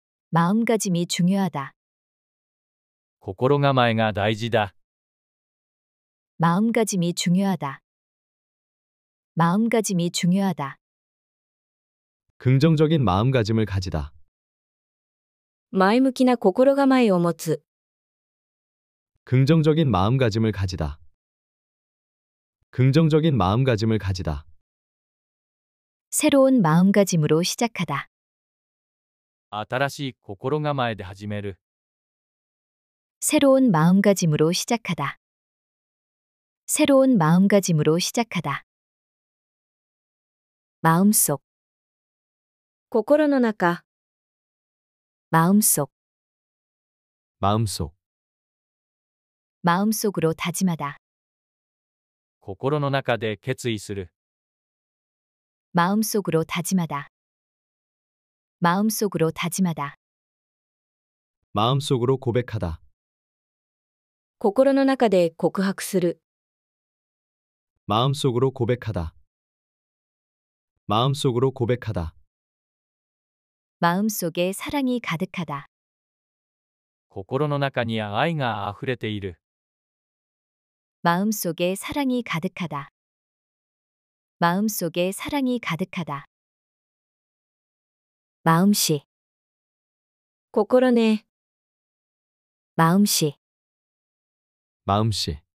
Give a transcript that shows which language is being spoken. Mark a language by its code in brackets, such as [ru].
[ko] 마음가짐이 중요하다. [ja] 心構えが大事だ。 [ko] 마음가짐이 중요하다. 마음가짐이 중요하다. 긍정적인 마음가짐을 가지다. [ja] 前向きな心構えを持つ。 [ko] 긍정적인 마음가짐을 가지다. 긍정적인 마음가짐을 가지다. 새로운 마음가짐으로 시작하다. [ja] 新しい心構えで始める。 [ko] 새로운 마음가짐으로 시작하다. 새로운 마음가짐으로 시작하다. 마음속, [ja] 心の中、 [ko] 마음속, 마음속, 마음속으로 다짐하다. [ja] 心の中で決意する。 [ko] 마음속으로 다짐하다. 마음속으로 다짐하다. 마음속으로 고백하다. [ja] 心の中で告白する。 [ko] 마음속으로 고백하다. 마음속으로 고백하다. 마음속에 사랑이 가득하다. [ja] 心の中に愛があふれている。 [ko] 마음속에 사랑이 가득하다. 마음속에 사랑이 가득하다. 마음씨, [ja] 心ね、 [ko] 마음씨. 마음씨.